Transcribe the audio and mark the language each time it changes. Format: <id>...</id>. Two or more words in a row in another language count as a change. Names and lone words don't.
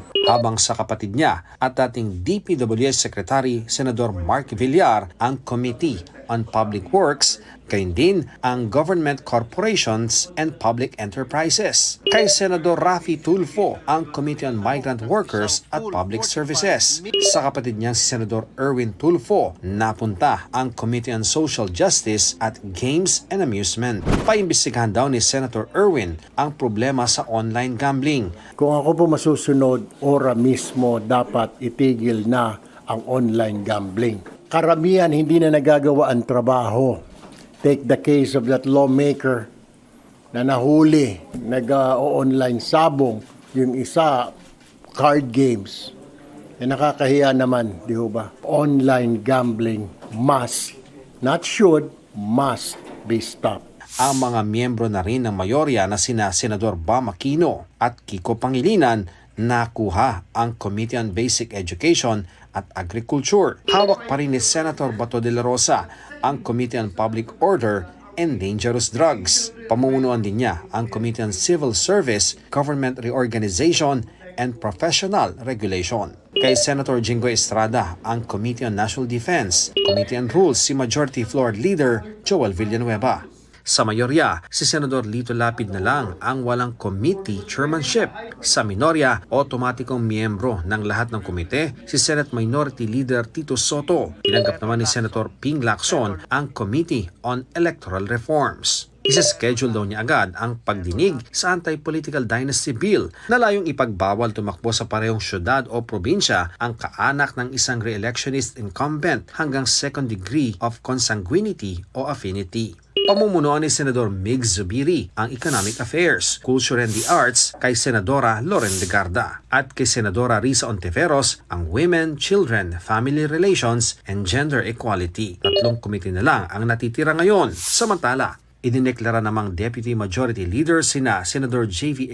<tl>Habang sa kapatid niya at dating DPWH Secretary Senador Mark Villar ang Committee on Public Works, gayon din ang Government Corporations and Public Enterprises. Kay Senador Raffy Tulfo ang Committee on Migrant Workers at Public Services. Sa kapatid niyang si Senador Erwin Tulfo, napunta ang Committee on Social Justice at Games and Amusement. Paimbestigahan daw ni Senator Erwin ang problema sa</tl> <en>online gambling.</en> <tl>Kung ako po masusunod, ora mismo dapat itigil na ang</tl> <en>online gambling.</en> <tl>Karamihan hindi na nagagawa ang trabaho.</tl> <en>Take the case of that lawmaker</en> <tl>na nahuli, nag-online sabong, yung isa, card games. Nakakahiya naman, di ba?</tl> <en>Online gambling must, not should, must be stopped.</en> <tl>Ang mga miyembro na rin ng mayorya na sina Senador Bam Aquino at Kiko Pangilinan nakuha ang Committee on Basic Education at Agriculture. Hawak pa rin ni Senator Bato de la Rosa ang Committee on Public Order and Dangerous Drugs. Pamumunuan din niya ang Committee on Civil Service, Government Reorganization and Professional Regulation. Kay Senator Jingoy Estrada ang Committee on National Defense, Committee on Rules si Majority Floor Leader Joel Villanueva. Sa mayorya, si Senador Lito Lapid na lang ang walang</tl> <en>committee chairmanship.</en> <tl>Sa minorya, otomatikong miyembro ng lahat ng komite si Senate Minority Leader Tito Soto. Tinanggap naman ni Senator Ping Lacson ang Committee on Electoral Reforms. Isa-schedule daw niya agad ang pagdinig sa Anti-Political Dynasty Bill na layong ipagbawal tumakbo sa parehong syudad o probinsya ang kaanak ng isang</tl> <en>re-electionist incumbent</en> <tl>hanggang</tl> <en>second degree of consanguinity</en> <tl>o affinity. Pamumunuan ni Senador Mig Zubiri ang Economic Affairs, Culture and the Arts kay Senadora Loren Legarda at kay Senadora Risa Ontiveros ang Women, Children, Family Relations and Gender Equality. 3 komite na lang ang natitira ngayon. Samantala, idineklara namang Deputy Majority Leader sina Senador J.V.</tl>